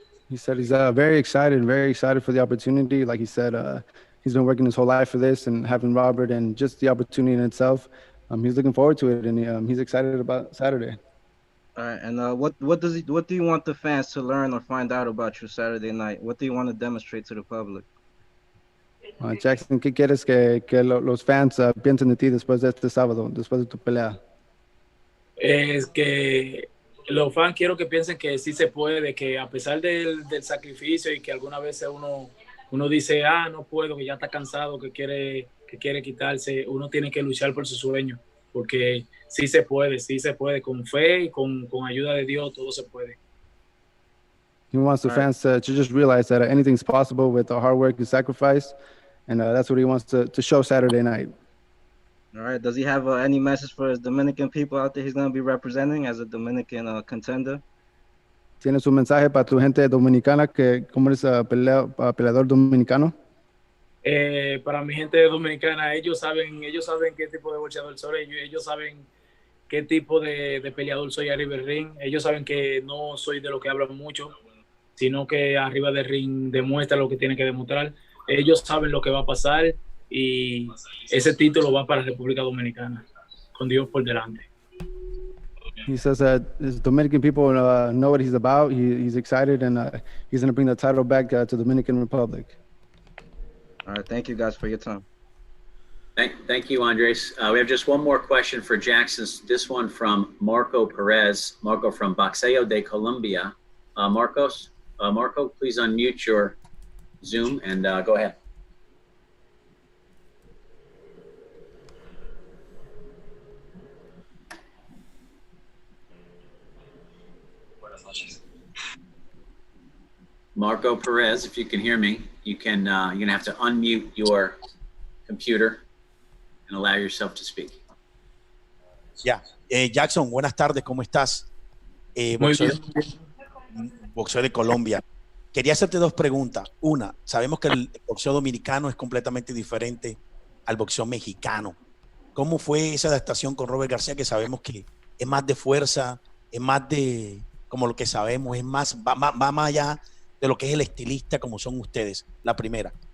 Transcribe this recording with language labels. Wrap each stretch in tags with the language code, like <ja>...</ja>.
<en>He said he's very excited for the opportunity. Like he said, he's been working his whole life for this and having Robert and just the opportunity in itself. He's looking forward to it and he's excited about Saturday. All right, and what do you want the fans to learn or find out about you Saturday night? What do you want to demonstrate to the public?</en> <es>Jackson, ¿qué quieres que los fans piensen de ti después de este sábado, después de tu pelea? Es que los fans quiero que piensen que sí se puede, que a pesar del sacrificio y que algunas veces uno dice, no puedo, que ya está cansado, que quiere quitarse, uno tiene que luchar por su sueño, porque sí se puede, con fe y con ayuda de Dios, todo se puede.</es> <en>He wants the fans to just realize that anything's possible with hard work and sacrifice, and that's what he wants to show Saturday night. All right. Does he have any message for his Dominican people out there he's going to be representing as a Dominican contender?</en> <es>¿Tienes un mensaje para tu gente dominicana que como eres peleador dominicano? Para mi gente dominicana, ellos saben qué tipo de boxeador soy, ellos saben qué tipo de peleador soy arriba del ring. Ellos saben que no soy de lo que hablan mucho, sino que arriba del ring demuestra lo que tiene que demostrar. Ellos saben lo que va a pasar y ese título va para República Dominicana, con Dios por delante.</es> <en>He says that his Dominican people know what he's about. He's excited and he's going to bring the title back to Dominican Republic. All right. Thank you guys for your time. Thank you, Andres. We have just one more question for Jackson. This one from Marco Perez. Marco from Boxeo de Colombia. Marco, please unmute your Zoom and go ahead. Marco Perez, if you can hear me, you're gonna have to unmute your computer and allow yourself to speak.</en> <es>Ya, Jackson, buenas tardes, ¿cómo estás? Boxeo de Colombia. Quería hacerte dos preguntas. Una, sabemos que el boxeo dominicano es completamente diferente al boxeo mexicano. ¿Cómo fue esa adaptación con Robert García, que sabemos que es más de fuerza, es más de, como lo que sabemos, va más allá de lo que es el estilista como son ustedes? La primera.</es>